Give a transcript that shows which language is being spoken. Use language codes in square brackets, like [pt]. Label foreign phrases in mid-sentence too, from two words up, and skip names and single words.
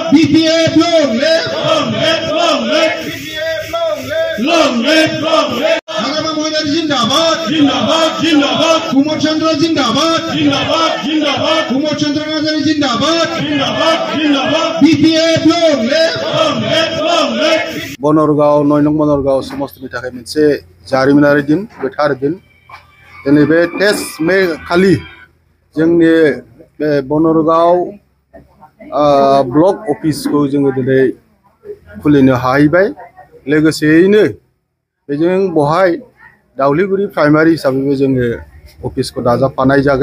[en] BPF long live. Long live. [brx] Harama Moinar Zindabad. Kumar Chandra Zindabad. Kumar Chandra Nazari Zindabad. [en] BPF long live. [brx] Bonorgaon, Noinong Bonorgaon, समस्तनि थाखाय मोनसे जारिमिनारि दिन, गोथार दिन। दिनै बे टेस्ट मे खालि जोंनि बे बनरगाव ब्लक अफिसखौ जोङो दिनै खुलिनो हाहैबाय। लोगोसेयैनो बेजों बहाय दाउलिगुरि प्राइमारि हिसाबैबो जोङो अफिसखौ दाजाबफानाय जागोन।